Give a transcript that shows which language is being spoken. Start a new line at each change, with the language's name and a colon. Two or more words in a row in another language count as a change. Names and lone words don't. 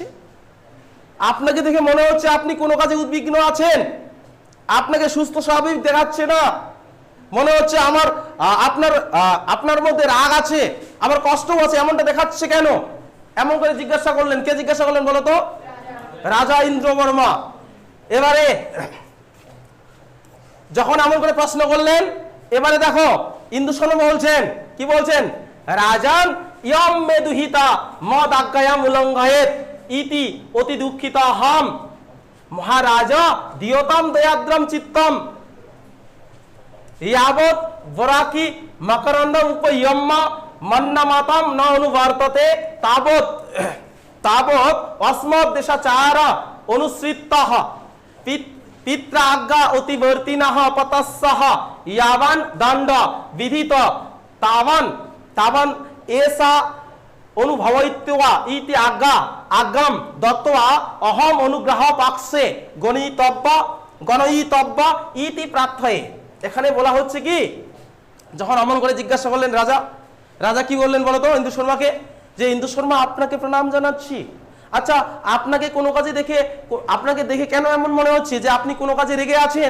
Bangla: আপনাকে দেখে মনে হচ্ছে আপনি কোনো কাজে উদ্বিগ্ন আছেন, আপনাকে সুস্থ স্বাভাবিক দেখাচ্ছে না, মনে হচ্ছে আপনার মধ্যে রাগ আছে, আবার কষ্টও আছে, এমনটা দেখাচ্ছে কেন? এমন করে জিজ্ঞাসা করলেন। কে জিজ্ঞাসা করলেন বলো তো? রাজা ইন্দ্রবর্মা। এবারে যখন এমন করে প্রশ্ন করলেন, এবারে দেখো ইন্দু শর্মা বলছেন, কি বলছেন,
Sanskrit: রাজান ইয়ম মে দুহিতা মদ আজ্ঞায়াম উলঙ্ঘয়েত ইতি অতি দুঃখিতা হাম মহারাজা দিয়তাম দয়াদ্রম চিত্তম ইয়াবৎ বরাকি মকরন্দম উপয়ম্মা মন্নমাতাম ন অনুবর্ততে তাবৎ তাবৎ অস্মৎ দেশাচারা অনুসৃতঃ পিত্রা আজ্ঞা অতিবর্তিনঃ পতস্সহ ইয়াবান দণ্ড বিধিত তাবান তাবান এসা অনুভবৈত্যা ইতি আজ্ঞা আজ্ঞাম দত্ত্বা অহম অনুগ্রহ পাক্ষে গণয়িতব্য ইতি প্রার্থয়ে।
Bangla: এখানে বলা হচ্ছে কি, যখন অমন করে জিজ্ঞাসা করলেন রাজা, রাজা কি বললেন বলো তো ইন্দু শর্মাকে, যে ইন্দু শর্মা আপনাকে প্রণাম জানাচ্ছি। আচ্ছা, আপনাকে কোনো কাজে দেখে, আপনাকে দেখে কেন এমন মনে হচ্ছে যে আপনি কোনো কাজে রেগে আছেন?